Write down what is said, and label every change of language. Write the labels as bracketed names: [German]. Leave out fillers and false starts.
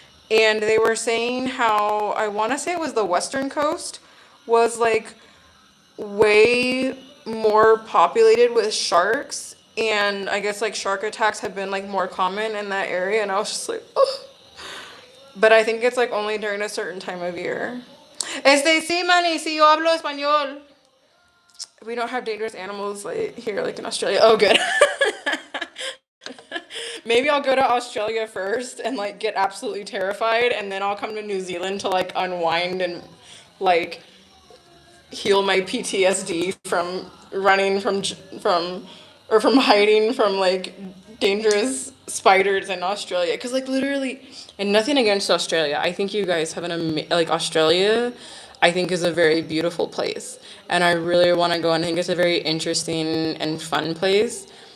[English] And they were saying how, I want to say it was the Western coast, was like way more populated with sharks, and I guess like shark attacks have been like more common in that area, and I was just like, oh. But I think it's like only during a certain time of year. [Spanish] Sí, Manny, sí, yo hablo español. [English] We don't have dangerous animals like here, like in Australia. Oh, good. Maybe I'll go to Australia first and like get absolutely terrified, and then I'll come to New Zealand to like unwind and like heal my PTSD from running from or from hiding from like dangerous spiders in Australia, because like literally, and nothing against Australia, I think you guys have like Australia I think is a very beautiful place, and I really want to go, and I think it's a very interesting and fun place.